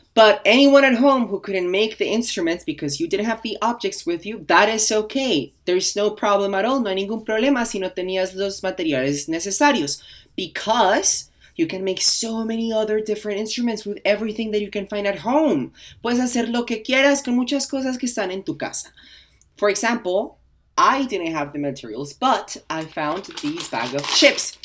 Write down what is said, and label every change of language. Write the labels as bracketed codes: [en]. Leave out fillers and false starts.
[en] But anyone at home who couldn't make the instruments because you didn't have the objects with you, that is okay. There's no problem at all. [es] No hay ningún problema si no tenías los materiales necesarios. [en] Because you can make so many other different instruments with everything that you can find at home. [es] Puedes hacer lo que quieras con muchas cosas que están en tu casa. [en] For example, I didn't have the materials, but I found these bag of chips.